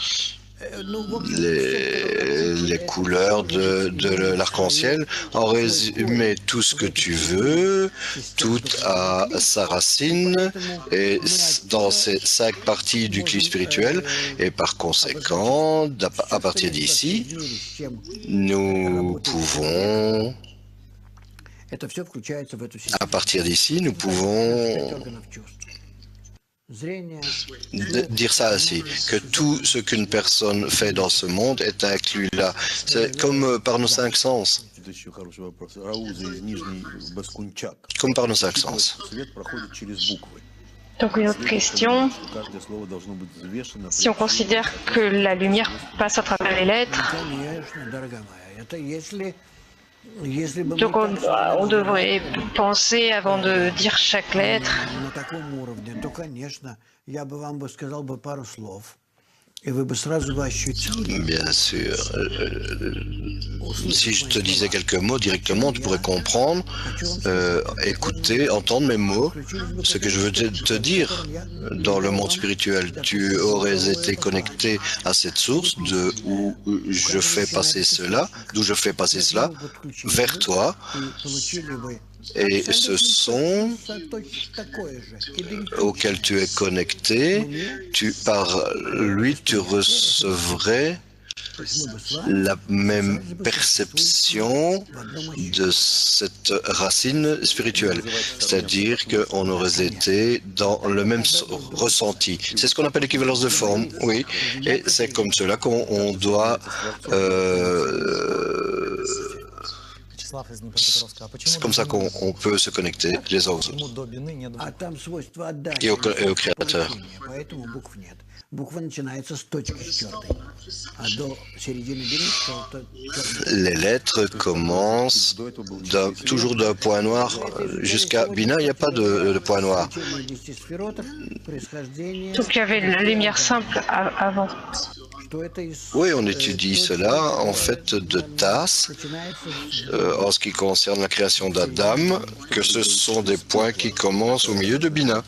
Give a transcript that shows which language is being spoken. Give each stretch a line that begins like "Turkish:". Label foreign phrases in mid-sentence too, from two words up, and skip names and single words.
French: Les couleurs de l'arc-en-ciel, en résumé tout ce que tu veux, tout a sa racine et dans ces 5 parties du cli spirituel, et par conséquent, à partir d'ici, nous pouvons,
Russian: это все включается в эту систему.
French: à partir d'ici, nous pouvons
Russian: Органов чувств. Зрение,
French: dire ça ainsi, que tout ce qu'une personne fait dans ce monde est inclus là. C'est comme par nos 5 sens.
Russian: Это еще хороший вопрос. Рауза из Нижней Баскунчак.
French: Comme par nos 5 sens.
Russian: Свет проходит через буквы.
French: donc une autre question,
Russian: Каждое слово должно быть взвешено.
French: si on considère que la lumière passe à travers les lettres,
Russian: конечно, дорогая моя. Это если бы
French: donc
Russian: мы так
French: on devrait penser avant de dire chaque lettre.
Russian: на таком уровне, то, конечно, я бы вам сказал бы пару слов, и вы бы сразу бы ощутили.
French: Bien sûr. Si je te disais quelques mots directement, tu pourrais comprendre, écouter, entendre mes mots, ce que je veux te dire dans le monde spirituel. Tu aurais été connecté à cette source de où je fais passer cela, d'où je fais passer cela, vers toi.
Russian: И получили бы
French: Et ce son
Russian: точно такое же.
French: auquel tu es connecté, par lui, tu recevrais la même perception de cette racine spirituelle. C'est-à-dire qu'on aurait été dans le même ressenti. C'est ce qu'on appelle l'équivalence de forme, oui. Et c'est comme cela qu'on doit...
Russian: Вячеслав из Днепропетровска. А почему
French: c'est comme ça qu'on peut se connecter les autres
Russian: почему до бины нет А там свойство отдачи.
French: et au Créateur.
Russian: Поэтому букв нет. Буква начинается с точки стертой. А до середины бины
French: Les lettres commencent toujours d'un point noir jusqu'à Bina, il n'y a pas de point noir. Donc il y avait la lumière simple avant. Oui, on étudie cela en fait de Tasse, en ce qui concerne la création d'Adam, que ce sont des points qui commencent au milieu de Bina.